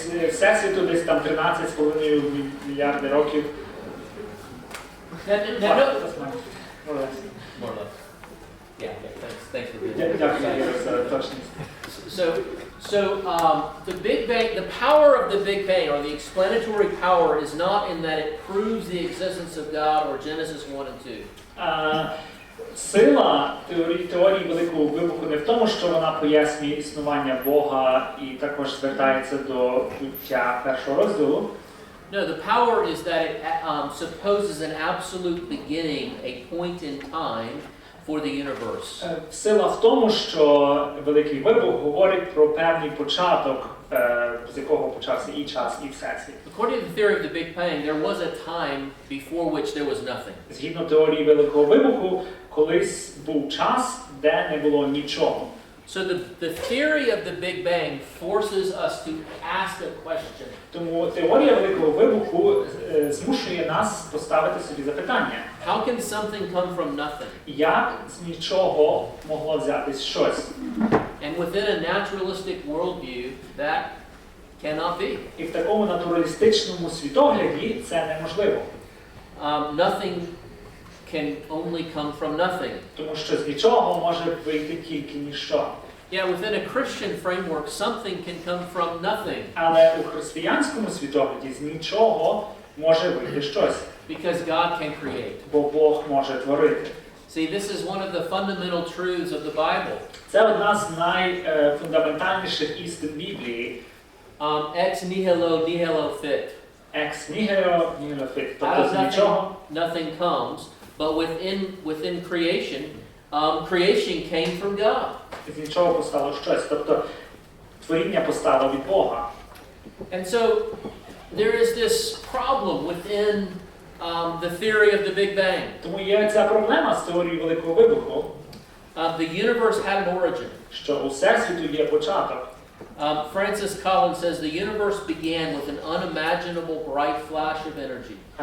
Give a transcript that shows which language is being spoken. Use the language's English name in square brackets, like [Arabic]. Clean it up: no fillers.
[Ukrainian] Всесвіту десь там 13,5 мільярди років. [English] More or less. Yeah, thanks for doing that. [Ukrainian] Дякую за точність. [English] So the Big Bang, the power of the Big Bang, or the explanatory power, is not in that it proves the existence of God or Genesis 1 and 2. [Ukrainian] Сила теорії Великого Вибуху не в тому, що вона пояснює існування Бога і також звертається до буття першого розділу. [English] No, the power is that it supposes an absolute beginning, a point in time for the universe. [Ukrainian] Сила в тому, що Великий Вибух говорить про певний початок, з якого почався і час, і всесвіт. [English] According to the theory of the Big Bang, there was a time before which there was nothing. [Ukrainian] Згідно теорії Великого Вибуху, колись був час, де не було нічого. [English] So the theory of the Big Bang forces us to ask a question. [Ukrainian] Тому теорія Великого Вибуху змушує нас поставити собі запитання. [English] How can something come from nothing? [Ukrainian] Як з нічого могло взятись щось? [English] And within a naturalistic worldview, that cannot be. [Ukrainian] І в такому натуралістичному світогляді це неможливо. [English] nothing can only come from nothing. [Ukrainian] Тому що з нічого може вийти тільки ніщо. [English] Yeah, within a Christian framework, something can come from nothing. [Ukrainian] Але у християнському світогляді з нічого може вийти щось. [English] Because God can create. [Ukrainian] Бо Бог може творити. [English] See, this is one of the fundamental truths of the Bible. [Ukrainian] Це одна з найфундаментальніших істин Біблії. [Latin] Ex nihilo nihilo fit. Ex nihilo nihilo fit. [Ukrainian] Тобто [English] of [Ukrainian] з нічого [English] nothing comes, but within creation, creation came from God. [Ukrainian] з нічого постало щось. Тобто творіння постало від Бога. [English] And so there is this problem within the theory of the Big Bang. [Ukrainian] Тому є ця проблема з теорією Великого Вибуху. [English] The universe had an origin. [Ukrainian] Що у Всесвіту є початок. [English] Francis Collins says the universe began with an unimaginable bright flash of energy.